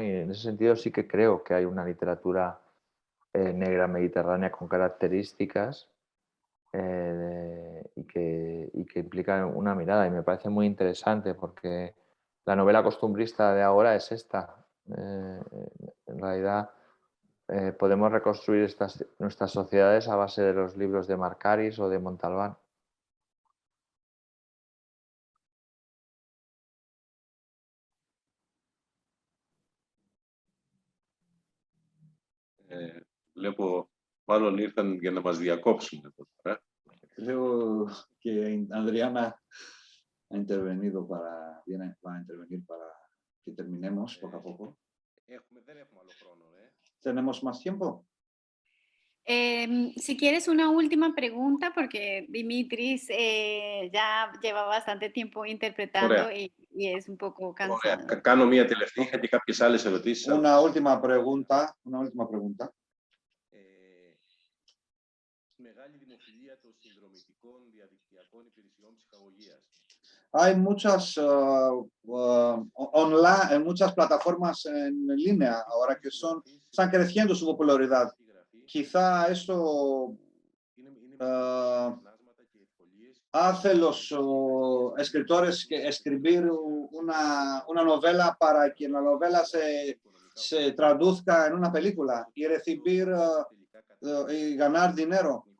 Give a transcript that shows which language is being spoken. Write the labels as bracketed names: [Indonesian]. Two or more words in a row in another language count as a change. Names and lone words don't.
[Spanish] Y en ese sentido sí que creo que hay una literatura negra mediterránea con características y que implica una mirada, y me parece muy interesante porque la novela costumbrista de ahora es esta. En realidad podemos reconstruir nuestras sociedades a base de los libros de Marcaris o de Montalbán. [Greek] Βλέπω μάλλον ήρθαν για να μας διακόψουν εδώ τώρα. [Spanish] Creo que Adriana va a intervenir para que terminemos poco a poco. [Greek] Δεν έχουμε άλλο χρόνο, [Spanish] ¿Tenemos más tiempo? Si quieres una última pregunta, porque Dimitris ya lleva bastante tiempo interpretando y es un poco cansado. [Greek] Κάνω μία τελευταία, είχα και κάποιες άλλες ερωτήσεις. [Spanish] Una última pregunta. [Greek] Μεγάλη δημοφιλία των συνδρομητικών διαδικτυακών υπηρεσιών ψυχαγωγίας. [Spanish] Hay muchas plataformas en línea ahora que están creciendo su popularidad. Quizá eso hace los escritores que escribir una novela para que la novela se traduzca en una película y recibir y ganar dinero.